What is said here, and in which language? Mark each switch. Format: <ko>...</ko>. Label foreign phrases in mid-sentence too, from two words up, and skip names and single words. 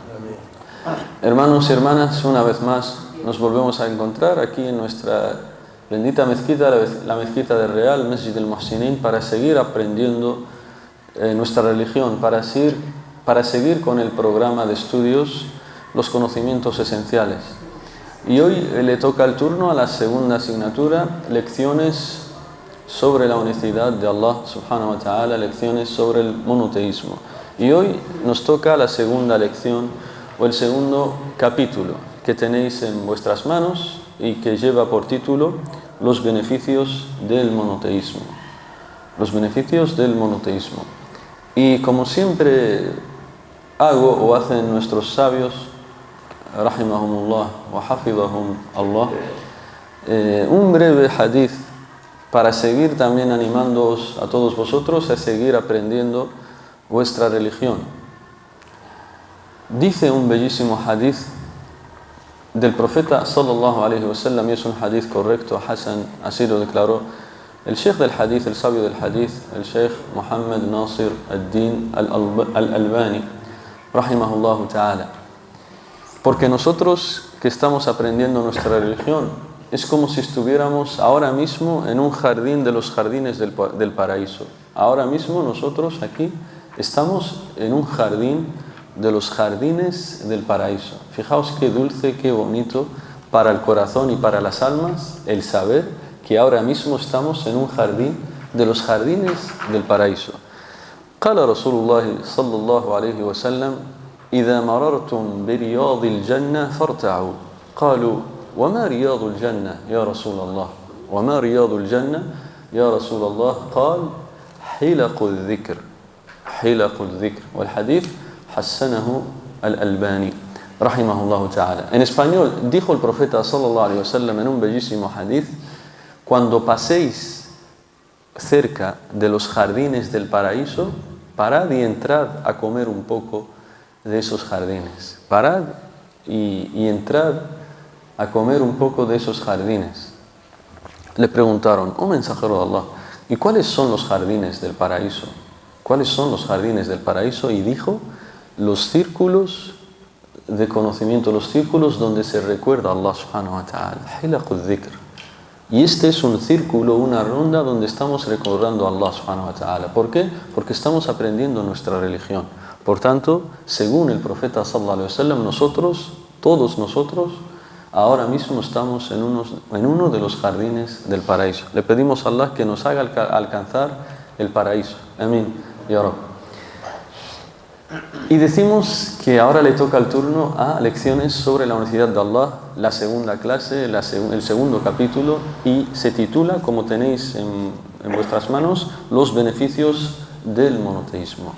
<es>Hermanos y hermanas, una vez más nos volvemos a encontrar aquí en nuestra bendita mezquita, la mezquita del Real, Masjid al-Muhsinin, para seguir aprendiendo nuestra religión, para seguir con el programa de estudios, los conocimientos esenciales. Y hoy le toca el turno a la segunda asignatura, lecciones sobre la unicidad de Allah</es> <ar>سبحانه وتعالى,</ar> <es>lecciones sobre el monoteísmo. Y hoy nos toca la segunda lección, o el segundo capítulo que tenéis en vuestras manos y que lleva por título Los beneficios del monoteísmo. Los beneficios del monoteísmo. Y como siempre hago o hacen nuestros sabios,</es> <ar>رحمهم الله وحفظهم الله,</ar> <es>un breve hadith para seguir también animándoos a todos vosotros a seguir aprendiendo vuestra religión. Dice un bellísimo hadith del profeta</es> <ar>صلى الله عليه وسلم,</ar> <es>y es un hadith correcto, Hasan, así lo declaró el sheikh del hadith, el sabio del hadith, el sheikh Muhammad Nasir ad-Din al-Albani,</es> <ar>رحمه الله تعالى.</ar> <es>Porque nosotros que estamos aprendiendo nuestra religión, es como si estuviéramos ahora mismo en un jardín de los jardines del paraíso. Ahora mismo nosotros aquí estamos en un jardín de los jardines del paraíso. Fijaos qué dulce, qué bonito para el corazón y para las almas el saber que ahora mismo estamos en un jardín de los jardines del paraíso.</es> <ar>قال رسول الله صلى الله عليه وسلم إذا مررتم برياض الجنة فارتعوا قالوا وما رياض الجنة يا رسول الله وما رياض الجنة يا رسول الله قال حلق الذكر حلق الذكر والحديث حسنه al-Albani, رحمه الله تعالى.</ar> <es>En español, dijo el profeta</es> <ar>صلى الله عليه وسلم</ar> <es>en un bellísimo hadith: cuando paséis cerca de los jardines del paraíso, parad y entrad a comer un poco de esos jardines. Parad y entrad a comer un poco de esos jardines. Le preguntaron: oh mensajero de Allah, ¿y cuáles son los jardines del paraíso? ¿Cuáles son los jardines del paraíso? Y dijo: los círculos de conocimiento, los círculos donde se recuerda a Allah</es> <ar>سبحانه وتعالى. حلق الذكر.</ar> <es>Y este es un círculo, una ronda donde estamos recordando a Allah</es> <ar>سبحانه وتعالى.</ar> <es>¿Por qué? Porque estamos aprendiendo nuestra religión. Por tanto, según el profeta</es> <ar>صلى الله عليه وسلم,</ar> <es>nosotros, todos nosotros, ahora mismo estamos en uno de los jardines del paraíso. Le pedimos a Allah que nos haga alcanzar el paraíso. Amén.</es> <ar>يا رب.</ar> <es>Y decimos que ahora le toca el turno a lecciones sobre la unicidad de Allah, la segunda clase, el segundo capítulo, y se titula, como tenéis en vuestras manos, Los beneficios del monoteísmo.</es>